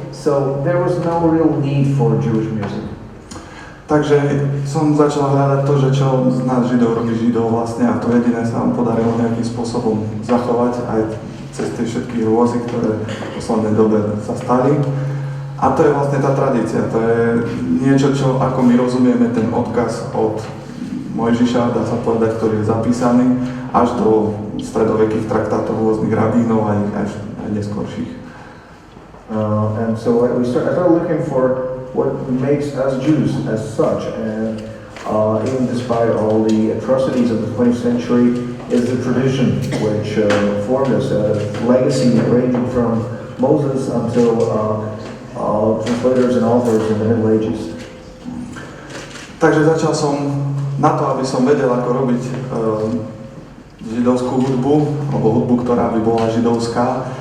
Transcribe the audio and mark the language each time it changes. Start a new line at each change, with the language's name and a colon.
English: So there was no real need for Jewish music.
Slovak: Takže som začal hľadať to, že čo z nás Židov robí Židov vlastne, a to jediné sa nám podarilo nejakým spôsobom zachovať aj cez tie všetky hrôzy, ktoré v poslednej dobe sa stali. A to je vlastne tá tradícia, to je niečo, čo ako my rozumieme ten odkaz od Mojžiša, dá sa povedať, ktorý je zapísaný až do stredovekých traktátov rôznych rabínov aj neskorších.
English: And so I started looking for what makes us Jews as such, and even despite all the atrocities of the 20th century, is the tradition which formed us, a legacy ranging from Moses until translators and authors in the Middle Ages.
Slovak: Takže začal som na to, aby som vedel, ako robiť židovskú hudbu, alebo hudbu, ktorá by bola židovská,